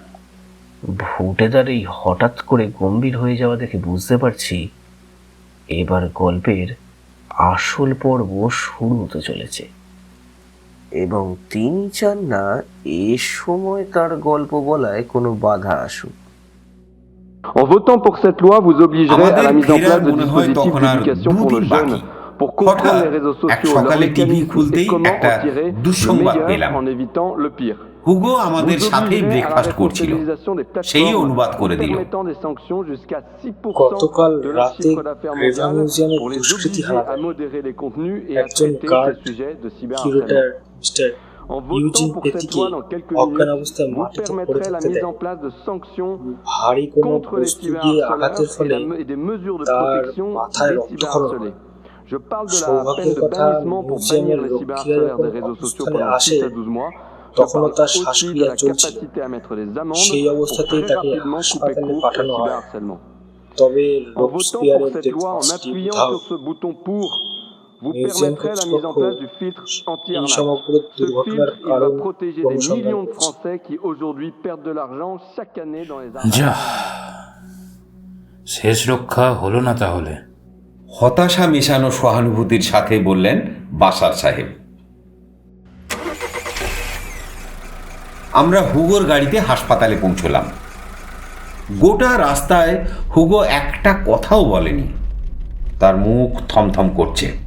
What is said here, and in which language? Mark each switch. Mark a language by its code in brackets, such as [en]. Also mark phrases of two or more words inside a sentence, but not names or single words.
[bn] ভূতেদার এই হঠাৎ করে গম্ভীর হয়ে যাওয়া দেখে বুঝতে পারছি এবার গল্পের আসল পর্ব শুরু হতে চলেছে, এবং তিনি চান না এ সময় তার গল্প বলায় কোনো বাধা আসুক। [fr] En votant pour cette loi, vous obligerez à la mise en place de [bn] মনে হয় [fr] dispositifs [bn] তখন আর [fr] d'éducation pour le [bn] দুদিন [fr] jeune, [bn] বাকি। [fr] pour comprendre [bn] হঠাৎ [fr] les réseaux [bn] এক [fr] sociaux, leur [bn] সকালে টিভি [fr] mécanisme [bn] খুলতেই [fr] et comment [bn] একটা [fr] en tirer le [bn] দুঃসংবাদ পেলাম। [fr] meilleur en évitant le pire. [bn] হুগো আমাদের [fr] Vous [bn] সাথেই [fr] obligerez à la [bn] ব্রেকফাস্ট করছিল, [fr] responsabilisation des [bn] সেই [fr] plateformes [bn] অনুবাদ করে [fr] en [bn] দিল। [fr] permettant des sanctions jusqu'à 6% [bn] গতকাল [fr] de leur [bn] রাতে [fr] chiffre d'affaires [bn] গ্রেভা [fr] mondial [bn] মিউজিয়ামের [fr] pour les [bn] দুষ্কৃতী [fr] obliger [bn] হানা [fr] à [bn] দেয়। [fr] modérer les contenus et à [bn] একজন [fr] traiter [bn] গার্ড [fr] ces sujets de [bn] কিউরেটর [fr] cyberharcèlement. [bn] মিস্টার [fr] En [bn] ইউজিন [fr] votant pour cette [bn] পেতিকে [fr] loi dans quelques [bn] অজ্ঞান [fr] minutes, [bn] অবস্থায় [fr] vous [bn] মাটিতে পড়ে [fr] permettrez la [bn] থাকতে [fr] mise [bn] দেয়। [fr] en place de sanctions [bn] ভারী কোনো [fr] contre les [bn] বস্তু দিয়ে আঘাতের [fr] cyberharceleurs [bn] ফলে [fr] et des mesures de [bn] তার [fr] protection [bn] মাথায় [fr] des [bn] রক্তক্ষরণ হয়। [fr] cyberharcelés. Je parle de la [bn] সৌভাগ্যের [fr] peine de [bn] কথা, [fr] bannissement pour bannir [bn] মিউজিয়ামের [fr] les [bn] রক্ষীরা [fr] cyberharceleurs [bn] যখন [fr] des réseaux sociaux [bn] অবস্থানে [fr] pendant [bn] আসে [fr] 6 à 12 mois. Je [bn] তখনও [fr] parle [bn] তার [fr] aussi de [bn] শ্বাসক্রিয়া [fr] la [bn] চলছিল। [fr] capacité à mettre des amendes [bn] সেই [fr] pour [bn] অবস্থাতেই [fr] très [bn] তাকে [fr] rapidement couper [bn] হাসপাতালে [fr] court au [bn] পাঠানো হয়। [fr] cyberharcèlement. [bn] তবে [fr] En votant pour [bn] রোবসপিয়ারের [fr] cette [bn] ডেথ [fr] loi, en [bn] মার্কসটি [fr] appuyant [bn] উধাও। [fr] sur ce bouton pour, vous [bn] মিউজিয়াম [fr] permettrez la mise en [bn] কর্তৃপক্ষ [fr] place du filtre [bn] এই [fr] anti-arnaque. [bn] সমগ্র [fr] Ce [bn] দুর্ঘটনার [fr] filtre, il [bn] কারণ [fr] va protéger des [bn] অনুসন্ধান [fr] millions de [bn] করছে। [fr] Français qui aujourd'hui perdent de l'argent chaque année dans les [bn] যা, [fr] arnaques. [bn] শেষ রক্ষা হলো না তাহলে। হতাশা মেশানো সহানুভূতির সাথে বললেন বাসার সাহেব। আমরা হুগোর গাড়িতে হাসপাতালে পৌঁছলাম। গোটা রাস্তায় হুগো একটা কথাও বলেনি, তার মুখ থমথম করছে।